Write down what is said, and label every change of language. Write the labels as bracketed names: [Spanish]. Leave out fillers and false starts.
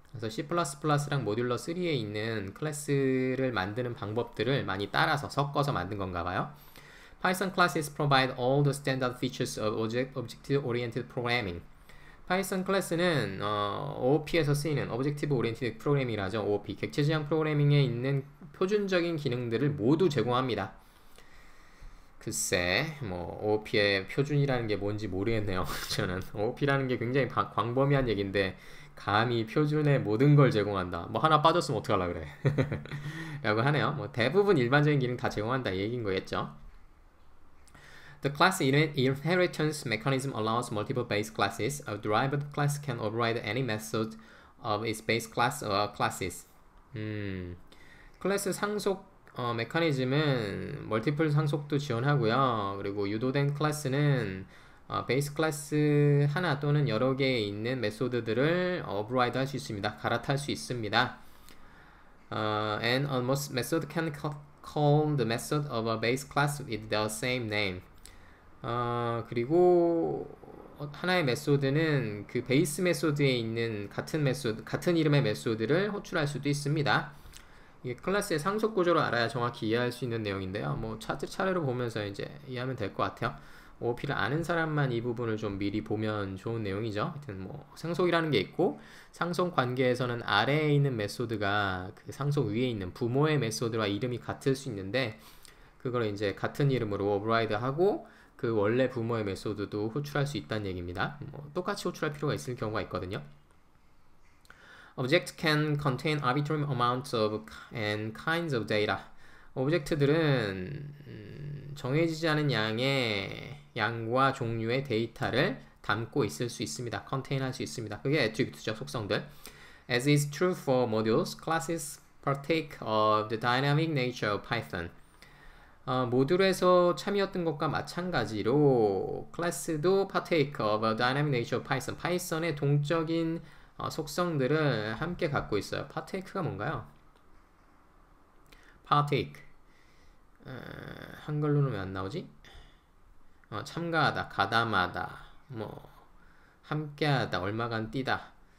[Korean] 그래서 C++랑 모듈러 3에 있는 클래스를 만드는 방법들을 많이 따라서 섞어서 만든 건가 봐요. [English] Python classes provide all the standard features of object-oriented programming. [Korean] 파이썬 클래스는 OOP에서 쓰이는 [English] Objective Oriented Programming [Korean] 이라죠. OOP, 객체지향 프로그래밍에 있는 표준적인 기능들을 모두 제공합니다. 글쎄, 뭐 OOP의 표준이라는 게 뭔지 모르겠네요. 저는 OOP라는 게 굉장히 광범위한 얘기인데 감히 표준의 모든 걸 제공한다. 뭐 하나 빠졌으면 어떡하려고 그래. 라고 하네요. 뭐 대부분 일반적인 기능 다 제공한다 이 얘기인 거겠죠. [English] The class inheritance mechanism allows multiple base classes. A derived class can override any method of its base class or classes. [Korean] 클래스 상속 메커니즘은 멀티플 상속도 지원하고요. 그리고 유도된 클래스는 베이스 클래스 하나 또는 여러 개에 있는 메소드들을 override 할 수 있습니다. 갈아탈 수 있습니다. [English] And a method can call the method of a base class with the same name. [Korean] 그리고 하나의 메소드는 그 베이스 메소드에 있는 같은 이름의 메소드를 호출할 수도 있습니다. 이게 클래스의 상속 구조를 알아야 정확히 이해할 수 있는 내용인데요. 뭐 차례로 보면서 이제 이해하면 될 것 같아요. OOP를 아는 사람만 이 부분을 좀 미리 보면 좋은 내용이죠. 하여튼 뭐 상속이라는 게 있고 상속 관계에서는 아래에 있는 메소드가 그 상속 위에 있는 부모의 메소드와 이름이 같을 수 있는데 그걸 이제 같은 이름으로 오버라이드 하고 그 원래 부모의 메소드도 호출할 수 있다는 얘기입니다. 뭐 똑같이 호출할 필요가 있을 경우가 있거든요. [English] Object can contain arbitrary amounts of and kinds of data. [Korean] 오브젝트들은 정해지지 않은 양과 종류의 데이터를 담고 있을 수 있습니다. contain 할 수 있습니다. 그게 애트리뷰트죠, 속성들. [English] As is true for modules, classes partake of the dynamic nature of Python. [Korean] 모듈에서 참여했던 것과 마찬가지로 클래스도 [English] partake of a dynamic nature of Python. [Korean] 파이썬의 동적인 속성들을 함께 갖고 있어요. partake가 뭔가요? partake. 한글로는 왜 안 나오지? 참가하다, 가담하다, 뭐 함께하다, 얼마간 뛰다.